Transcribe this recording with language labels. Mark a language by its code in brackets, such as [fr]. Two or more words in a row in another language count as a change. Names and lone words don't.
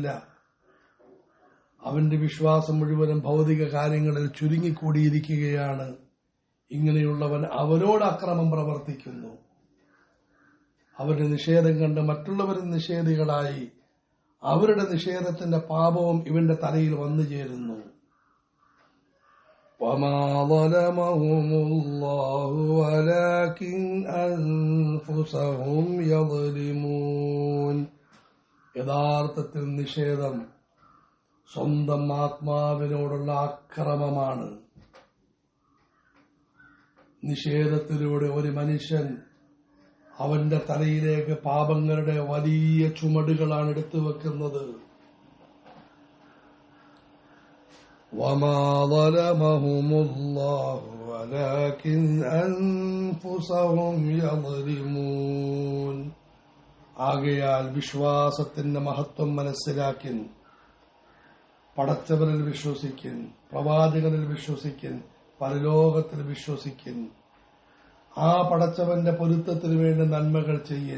[ml] അവന്റെ വിശ്വാസം മുഴുവനും ഭൗതിക കാര്യങ്ങളിൽ ചുരുങ്ങിക്കൂടിയിരിക്കുകയാണ്. ഇങ്ങനെയുള്ളവൻ അവരോട് അക്രമം പ്രവർത്തിക്കുന്നു. അവരുടെ നിഷേധം കണ്ട് മറ്റുള്ളവരും നിഷേധികളായി അവരുടെ നിഷേധത്തിന്റെ പാപവും ഇവന്റെ തലയിൽ വന്നു ചേരുന്നു. [ar] وَمَا ظَلَمَهُمُ اللَّهُ وَلَكِنْ أَنفُسَهُمْ يَظْلِمُونَ. [ml] യഥാർത്ഥത്തിൽ നിഷേധം സ്വന്തം ആത്മാവിനോടുള്ള അക്രമമാണ്. നിഷേധത്തിലൂടെ ഒരു മനുഷ്യൻ അവന്റെ തലയിലേക്ക് പാപങ്ങളുടെ വലിയ ചുമടുകളാണ് എടുത്തു വെക്കുന്നത്. [ar] وَمَا ظَلَمَهُمُ اللَّهُ وَلَكِنْ أَنفُسَهُمْ يَظْلِمُونَ. [ml] ആകയാൽ വിശ്വാസത്തിന്റെ മഹത്വം മനസ്സിലാക്കിൻ. പടച്ചവനിൽ വിശ്വസിക്കിൻ, പ്രവാചകനിൽ വിശ്വസിക്കിൻ, പരലോകത്തിൽ വിശ്വസിക്കിൻ. ആ പടച്ചവന്റെ പൊരുത്തത്തിന് വേണ്ടി നന്മകൾ ചെയ്യൻ.